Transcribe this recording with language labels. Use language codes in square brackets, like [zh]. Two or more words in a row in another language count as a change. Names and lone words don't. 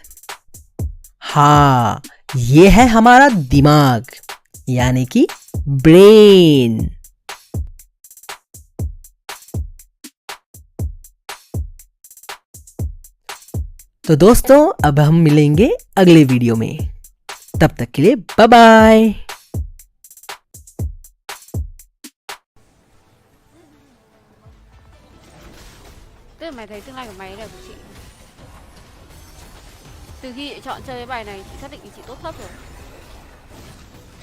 [hi] हाँ, ये है हमारा दिमाग यानी कि ब्रेन। तो दोस्तों अब हम मिलेंगे अगले वीडियो में, तब तक के लिए [en] bye bye. [vi] Tức là mày thấy tương lai của mày là của chị. Từ khi chị chọn chơi cái bài này, chị xác định chị tốt thấp rồi.